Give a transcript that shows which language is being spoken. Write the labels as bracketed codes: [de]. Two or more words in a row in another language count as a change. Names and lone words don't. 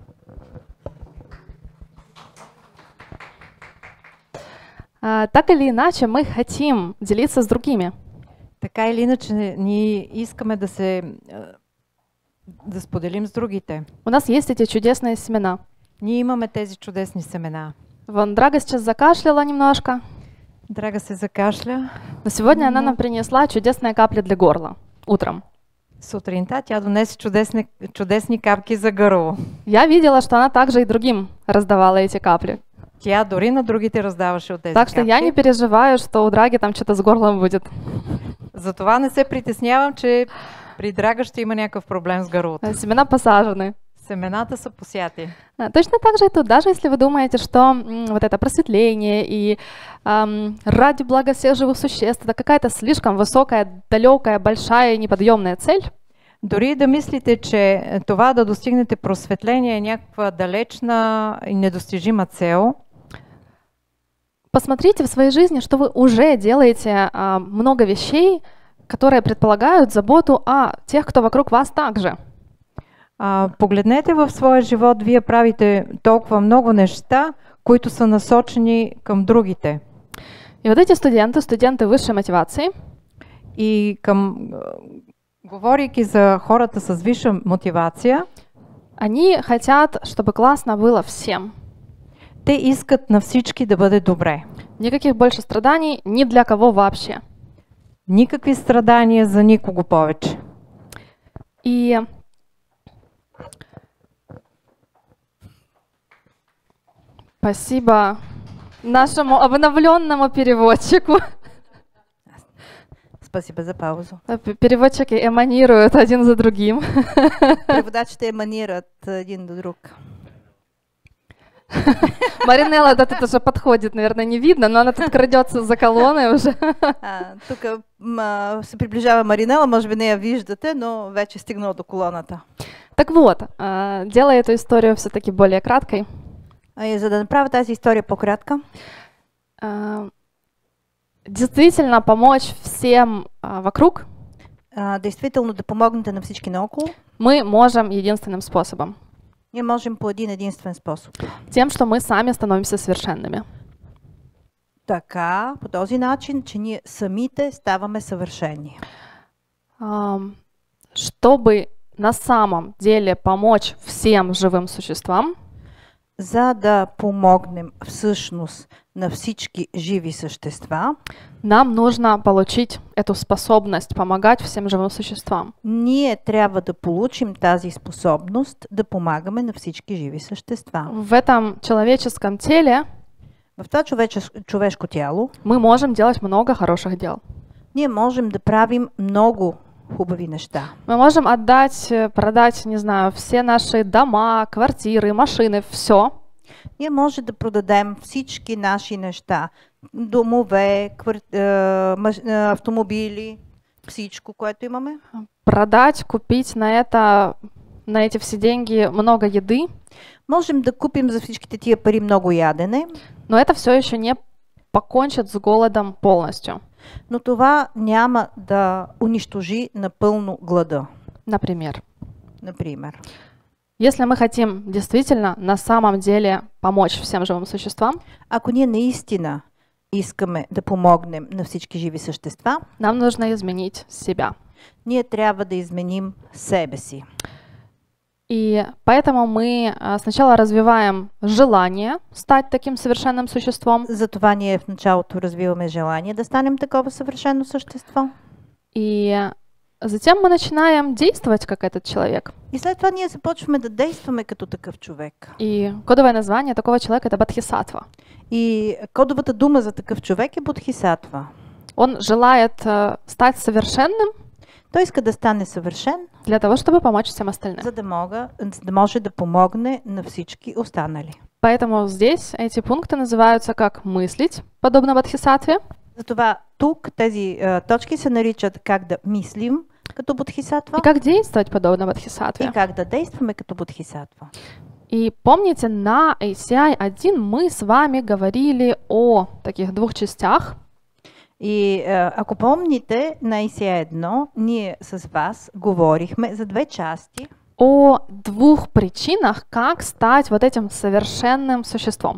[ru] Так или иначе, мы хотим делиться с другими. [bg] Така или иначе, ние искаме да споделим с другите. [ru] У нас есть эти чудесные семена. [bg] Ние имаме тези чудесни семена. [ru] Вон, Драга сейчас закашляла немножко. [bg] Драга се закашля. [ru] Но сегодня она нам принесла чудесные капли для горла утром. [bg] Сутринта тя донесе чудесни капки за гърло. [ru] Я видела, что она также и другим раздавала эти капли. [bg] Тя дори на другите раздаваше от тези [ru] Так что [bg] капки. [ru] я не переживаю, что у Драги там что-то с горлом будет. [bg] Затова не се притеснявам, че при Драга ще има някакъв проблем с гърлото. [ru] Семена посажены. [bg] Семената са посяти. [ru] Точно так же и тут. Даже если вы думаете, что вот это просветление и ради блага всех живых существ, это какая-то слишком высокая, далекая, большая и неподъемная цель, [bg] Дори да мислите, че това да достигнете просветление е някаква далечна и недостижима цел, [ru] посмотрите в своей жизни, что вы уже делаете много вещей, которые предполагают заботу о тех, кто вокруг вас также. [bg] Погледнете в своя живот, вие правите толкова много неща, които са насочени към другите. [ru] И вот эти студенты высшей мотивации, [bg] И говорейки за хората с висша мотивация, [ru] они хотят, чтобы классно было всем. [bg] те искат на всички да бъде добре. [ru] Никаких больше страданий ни для кого вообще. [bg] Никакви страдания за никого повече. [ru] И спасибо нашему обновленному переводчику. Спасибо за паузу. Переводчики эманируют один за другим. [bg] Преводачите еманират един до друг. [ru] Маринелла да тут уже подходит, наверное, не видно, но она тут крадется за колонной уже. [bg] Тук се приближава Маринела, може би не я виждате, но вече стигнала до колоната. [ru] Так вот, делая эту историю все-таки более краткой, [bg] И за да направя тази история по-кратка, [ru] действительно помочь всем вокруг [bg] действително да помогнете на всички наоколо, [ru] мы можем единственным способом. [bg] ние можем по един единствен способ. [ru] Тем, что мы сами становимся совершенными. [bg] Така, по този начин, че ние самите ставаме съвършени. [ru] Чтобы на самом деле помочь всем живым существам, [bg] За да помогнем всъщност на всички живи същества, [ru] нам нужно получить эту способность помогать всем живым существам. [bg] ние трябва да получим тази способност да помагаме на всички живи същества. [ru] В этом человеческом теле [bg] В това човешко тяло [ru] мы можем делать много хороших дел. [bg] ние можем да правим много хубави неща. [ru] Мы можем отдать, продать, не знаю, все наши дома, квартиры, машины, все. [bg] Ние може да продадем всички наши неща. Домове, автомобили, всичко, което имаме. [ru] Продать, купить на эти все деньги много еды, [bg] Можем да купим за всичките тия пари много ядене, [ru] но это все еще не покончит с голодом полностью. [bg] Но това няма да унищожи напълно глада, [ru] Например, [bg] например. [ru] если мы хотим действительно на самом деле помочь всем живым существам, [bg] Ако ние наистина искаме да помогнем на всички живи същества, [ru] нам нужно изменить себя. [bg] ние трябва да изменим себе си. [ru] И поэтому мы сначала развиваем желание стать таким совершенным существом, [bg] Затова ние в началото развиваме желание да станем такова съвършено същество. [ru] и затем мы начинаем действовать как этот человек. [bg] И след това ние започваме да действаме като такъв човек. [ru] И кодовое название такого человека — это Бодхисаттва. [bg] И кодовата дума за такъв човек е Бодхисаттва. [ru] Он желает стать совершенным [bg] Той иска да стане съвършен, [ru] для того, чтобы помочь всем остальным. [bg] за да може да помогне на всички останали. [ru] Поэтому здесь эти пункты называются как мыслить, подобно Бодхисаттве, [bg] Затова тук тези точки се наричат как да мислим като Бодхисаттва [ru] и как действовать подобно Бодхисаттве. [bg] и как да действаме като Бодхисаттва. [ru] И помните, на ACI 1 мы с вами говорили о таких двух частях. [bg] И ако помните, на ICA-1 ние с вас говорихме за две части, [ru] О двух причинах, как стать вот этим совершенным существом.